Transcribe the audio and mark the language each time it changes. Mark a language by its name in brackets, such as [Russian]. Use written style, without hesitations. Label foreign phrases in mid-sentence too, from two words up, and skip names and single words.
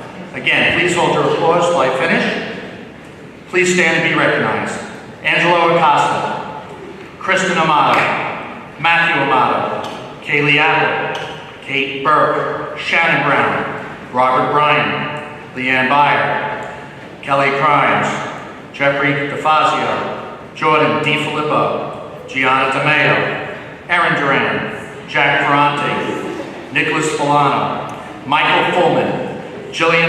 [English] Again, please hold your applause till I finish. Please stand and be recognized. Angelo Acosta, Kristen Amato, Matthew Amato, Kaylee Apple, Kate Burke, Shannon Brown, Robert Bryan, Leanne Byer, Kelly Crimes, Jeffrey DeFazio, Jordan DiFilippo, Gianna DeMeo, Aaron Duran, Jack Ferrante, Nicholas Folano, Michael Fullman, Jillian